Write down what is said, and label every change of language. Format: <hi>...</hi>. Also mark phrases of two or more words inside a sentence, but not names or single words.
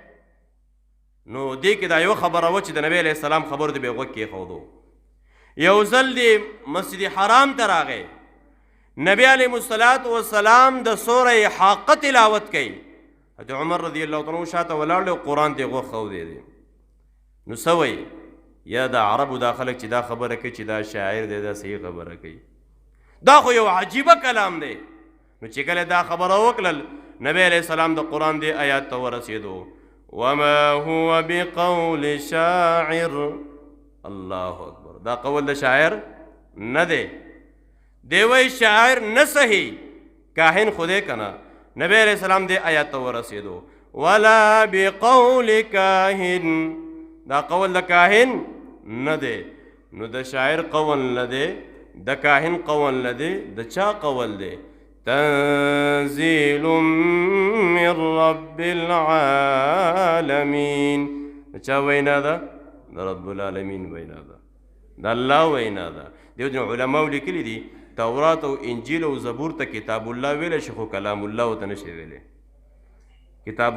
<ps>نو دې کې دا یو خبره و چې د نبی</ps> <ar>علیه السلام</ar> <ps>خبرو ته به یې غوږ کېښودو یو ځل دې مسجد حرام ته راغی نبی</ps> <ar>علیہ السلام</ar> <ps>د سورہ حاقہ تلاوت کئی حضرت عمر</ps> <ar>رضی اللہ عنہ</ar> <ps>شاته ولاړ له قرآن ته غوږ خودی دی نو سوی یا دا عربو دا خلک چې دا خبره کوي چې دا شاعر دی دا صحیح خبره کوي دا خو یو عجیبه کلام دی نو چې کله دا خبره وکړل نبی</ps> <ar>علیہ السلام</ar> <ps>د قرآن دی آیات ته ورسېدو</ps> <ar>وما هو بقول شاعر</ar> <ps>الله اکبر دا قول د شاعر نه دی دیوی شاعر نہ صحیح کاہن خودے کنا نبی</ps> <ar>علیہ السلام</ar> <ps>دے آیات تو رسیدو</ps> <ar>ولا بقول کاہن</ar> <ps>دا قول دا کاہن نہ دے نو دا شاعر قول نہ دے دا کاہن قول نہ دے دا چا قول دے</ps> <ar>تنزیل من رب العالمین</ar> <ps>دا چا وینا دا رب العالمین وینا دا اللہ وینا دا دیو جن علماء لکلی دی تورات او انجیل او زبور ته</ps> <ar>کتاب الله</ar> <ps>ویل شو</ps> <ar>کلام الله</ar> <ps>وته نشي ویلې کتاب</ps>